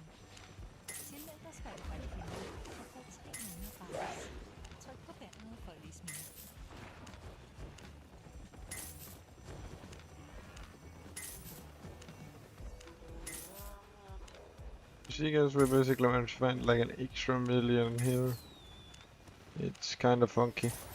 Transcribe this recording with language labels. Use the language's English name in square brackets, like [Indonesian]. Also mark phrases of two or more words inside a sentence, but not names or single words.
[Danish] Tilmeld dig Spotify Premium og få 3 måneder gratis. Tryk på banneret for at læse mere. [English] See, guys, we basically managed to find like an extra million here. It's kind of funky.